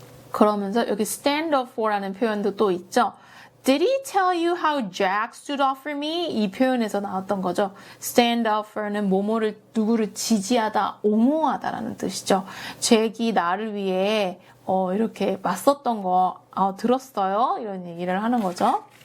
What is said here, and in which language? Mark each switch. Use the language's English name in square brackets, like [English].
[Korean] 그러면서 여기 stand up for라는 표현도 또 있죠. [English] Did he tell you how Jack stood up for me? [Korean] 이 표현에서 나왔던 거죠. Stand up for는 뭐뭐를 누구를 지지하다, 옹호하다라는 뜻이죠. 잭이 나를 위해 이렇게 맞섰던 거 들었어요? 이런 얘기를 하는 거죠.